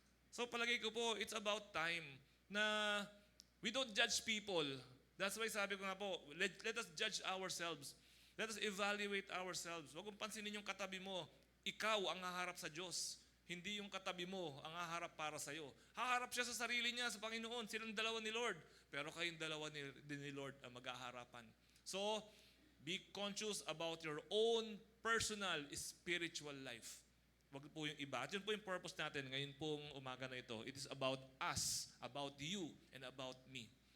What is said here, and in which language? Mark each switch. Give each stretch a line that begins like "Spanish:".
English: So
Filipino: palagay ko po,
English: it's about time na we don't judge people. That's why
Filipino: sabi ko nga po,
English: let us judge ourselves. Let us evaluate ourselves.
Filipino: Huwag mong pansinin yung katabi mo. Ikaw ang haharap sa Diyos. Hindi yung katabi mo ang haharap para sa'yo. Haharap siya sa sarili niya, sa Panginoon. Silang dalawa ni Lord. Pero kayong dalawa ni Lord ang maghaharapan.
English: So, be conscious about your own personal spiritual life.
Filipino: Wag po yung iba. At yun po yung purpose natin ngayon pong umaga na ito.
English: It is about us, about you, and about me.